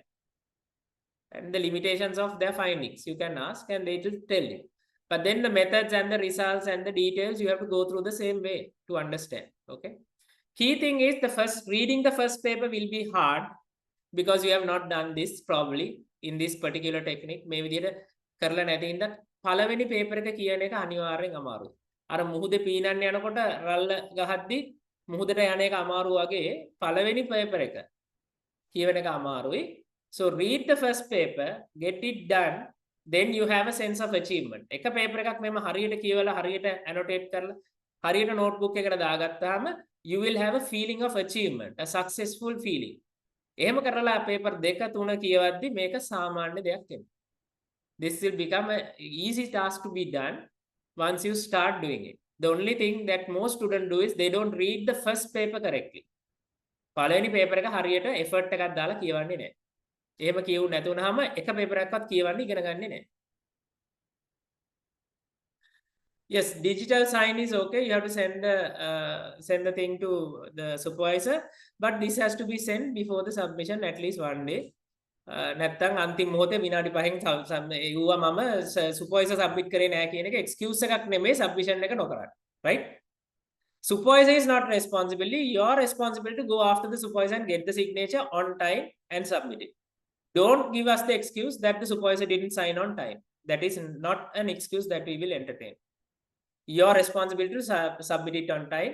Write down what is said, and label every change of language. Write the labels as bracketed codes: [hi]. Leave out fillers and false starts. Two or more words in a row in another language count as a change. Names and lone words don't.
[en] And the limitations of their findings you can ask and they will tell you. But then the methods and the results and the details you have to go through the same way to understand. Okay. Key thing is reading the first paper will be hard because you have not done this probably in this particular technique. [si] මේ විදිහට කරලා නැති ඉඳ පළවෙනි පේපර් එක කියන එක අනිවාර්යෙන් අමාරුයි. අර මුහුදේ පීනන්න යනකොට රල්ල ගහද්දි මුහුදට යන එක අමාරු වගේ පළවෙනි පේපර් එක කියවන එක අමාරුයි. [en] So read the first paper, get it done, then you have a sense of achievement. [si] එක පේපර් එකක් මෙම හරියට කියවලා හරියට annotate කරලා හරියට notebook එකකට දාගත්තාම [en] you will have a feeling of achievement, a successful feeling. [si] එහෙම කරලා paper 2 3 කියවද්දි මේක සාමාන්‍ය දෙයක් වෙනවා. [en] This will become an easy task to be done once you start doing it. The only thing that most students do is they don't read the first paper correctly. [si] පළවෙනි paper එක හරියට effort එකක් දාලා කියවන්නේ නැහැ. එහෙම කියවුනේ නැති වුනහම එක paper එකක්වත් කියවන්න ඉගෙන ගන්නේ නැහැ. [en] Yes, digital sign is okay. You have to send the thing to the supervisor, but this has to be sent before the submission at least one day. [si] නැත්තම් අන්තිම මොහොතේ විනාඩි 5න් යුවා මම [en] supervisor submit [si] කරේ නැහැ කියන එක excuse එකක් නෙමෙයි submission එක නොකරන්න. [en] Right? Supervisor is not responsibility. You are responsible to go after the supervisor and get the signature on time and submit it. Don't give us the excuse that the supervisor didn't sign on time. That is not an excuse that we will entertain. Your responsibility to submit it on time.